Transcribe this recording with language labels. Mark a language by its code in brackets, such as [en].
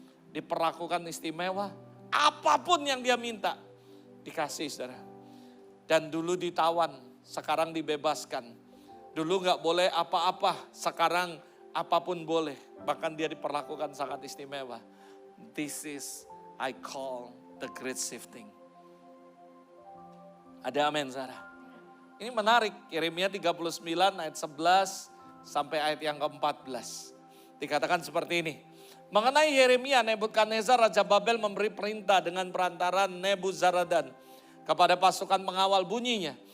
[id] Diperlakukan istimewa. Apapun yang dia minta, dikasih saudara. Dan dulu ditawan, sekarang dibebaskan. Dulu gak boleh apa-apa, sekarang apapun boleh. Bahkan dia diperlakukan sangat istimewa. [en] This is I call the great shifting. [id] Ada amin saudara. Ini menarik, Yeremia 39 ayat 11 sampai ayat yang ke-14. Dikatakan seperti ini. Mengenai Yeremia, Nebukadnezar Raja Babel memberi perintah dengan perantaran Nebuzaradan kepada pasukan pengawal bunyinya.